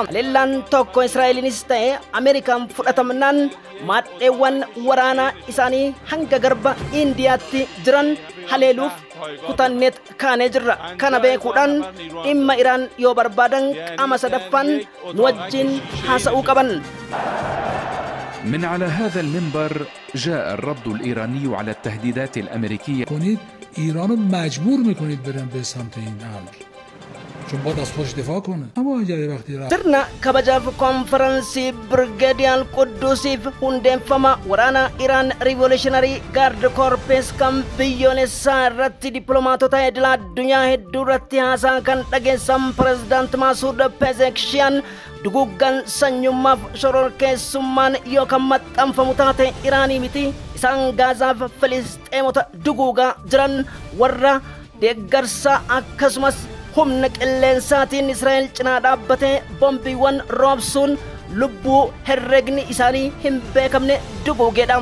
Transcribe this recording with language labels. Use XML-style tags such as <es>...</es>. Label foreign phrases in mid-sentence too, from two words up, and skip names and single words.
<om>Haleellaan tokko Israa'eliinis ta'e Ameerikaan fudhatamnaan maadheewwan waraanaa isaanii hanga garba Indiyaatti jiran haleeluuf kutanneet kaanee jirra. Kana beekuudhaan dhimma Iraan yoo barbaadan qaama sadaffaan nu wajjin haasa'uu qaban.</om> <ar>من على هذا المنبر جاء الرد الإيراني على التهديدات الأمريكية.</ar> <fa>إيران مجبور میکنید برن به سمت این امر. چون باید از خودش دفاع کنه. اما اگر وقتی رفت</fa> <om>sirna kabajaaf konferansii Birgeediyaan Quddusiif hundeeffama waraana Iraan Revolutionary Guard Corps kan biyyoolessaa irratti dippiloomaatota idila addunyaa hedduu irratti haasaa kan dhageessan pirezidaant Masuud Pezeshkian duguggan sanyummaaf shororkeessummaan yookaan maxxanfamu taate Iraanii miti isaan Gaazaaf Filisxeemota duguugaa jiran warra deeggarsa akkasumas humna qilleensaatiin Israa'el cinaa dhaabbatee boombiiwwan roobsuun lubbuu herregni isaanii hin beekamne duguugeedha.</om>